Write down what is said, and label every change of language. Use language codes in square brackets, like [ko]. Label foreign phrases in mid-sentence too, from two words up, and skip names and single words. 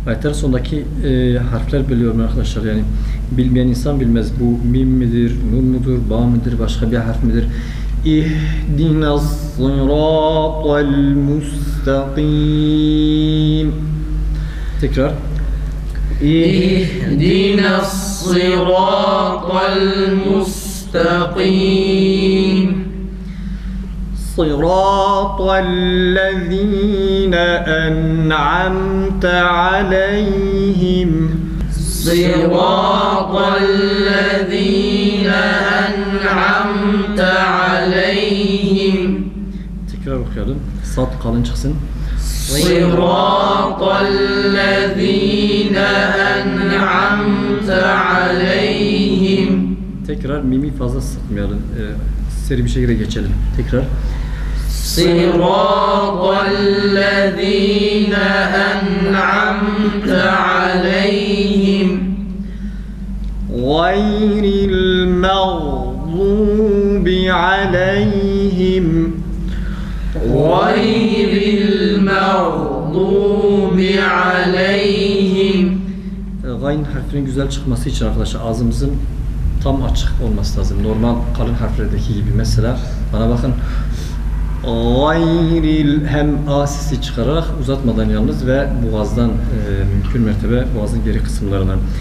[tr] Ayetlerin sondaki harfler biliyorum arkadaşlar. Yani bilmeyen insan bilmez. Bu mim midir, nun mudur, ba mıdır, başka bir harf midir? [ar] اهدنا الصراط المستقيم. [tr] Tekrar. [ar] اهدنا الصراط المستقيم صراط الذين أنعمت عليهم صراط الذين أنعمت عليهم [tr] Tekrar okuyalım. Sad kalın çıksın. [ar] صراط الذين أنعمت عليهم [tr] Tekrar mimi fazla sıkmayalım. Seri bir şekilde geçelim. Tekrar. [ar] صراط الذين أنعمت عليهم غير المغضوب عليهم غير المغضوب عليهم. [tr] Gayn harfinin güzel çıkması için arkadaşlar ağzımızın tam açık olması lazım. Normal kalın harflerdeki gibi. Mesela bana bakın. Gayril, hem A sesi çıkararak uzatmadan yalnız ve boğazdan mümkün mertebe boğazın geri kısımlarından.